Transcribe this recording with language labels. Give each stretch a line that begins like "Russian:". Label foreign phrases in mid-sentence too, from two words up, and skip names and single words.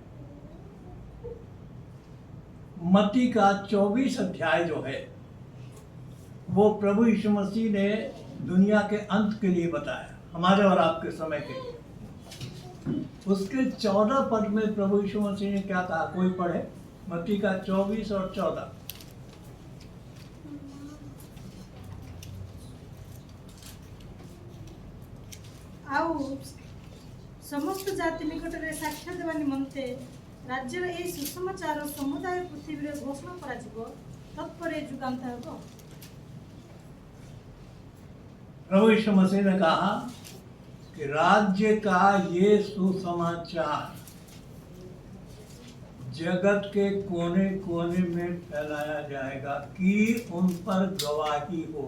Hindi: मत्ती का 24 अध्याय जो है वो प्रभु यीशु मसीह ने दुनिया के अंत के लिए बताया, हमारे और आपके समय के लिए। उसके 14 पद में प्रभु यीशु मसीह ने क्या कहा? कोई पढ़े मत्ती का 24 और 14।
Odia: ଆଉ ସମସ୍ତ ଜାତି ନିକଟରେ ସାକ୍ଷ୍ୟ ଦେବା ନିମନ୍ତେ ରାଜ୍ୟର ଏହି ସୁସମାଚାର ସମୁଦାୟ ପୃଥିବୀରେ ଘୋଷଣା କରାଯିବ, ତତ୍ପରେ ଯୁଗାନ୍ତ ହେବ।
Hindi: प्रभु यीशु मसीह ने कहा कि राज्य का ये सुसमाचार जगत के कोने कोने में फैलाया जाएगा कि उन पर गवाही हो।